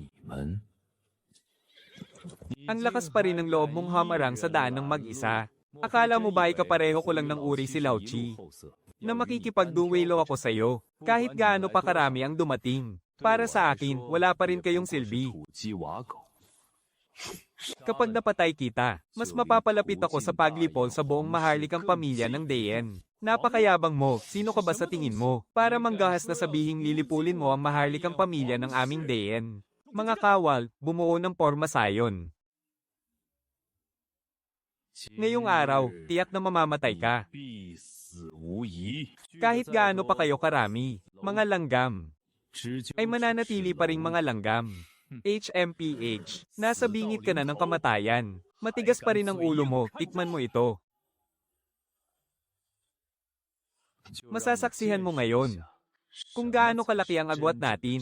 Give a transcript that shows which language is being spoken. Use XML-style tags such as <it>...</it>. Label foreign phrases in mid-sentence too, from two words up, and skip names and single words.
<zh>你们</zh> <tl>Ang lakas pa rin ng loob mong hamarang sa daan ng mag-isa. Akala mo ba ay kapareho ko lang ng uri si Lao Chi? Na makikipagduwelo ako sa iyo, kahit gaano pa karami ang dumating. Para sa akin, wala pa rin kayong silbi.</tl> <zh>土鸡瓦狗，</zh> <tl>Kapag napatay kita, mas mapapalapit ako sa paglipol sa buong maharlikang pamilya ng Dayen. Napakayabang mo, sino ka ba sa tingin mo? Para manggahas na sabihing lilipulin mo ang maharlikang pamilya ng aming Dayen. Mga kawal, bumuo ng porma sayon. Ngayong araw, tiyak na mamamatay ka.</tl> <zh>必死无疑。</zh> <tl>Kahit gaano pa kayo karami, mga langgam, 只就 ay mananatili pa ring mga langgam. HMPH, nasa bingit ka na ng kamatayan. Matigas pa rin ang ulo mo, tikman mo ito. Masasaksihan mo ngayon kung gaano kalaki ang agwat natin.</tl>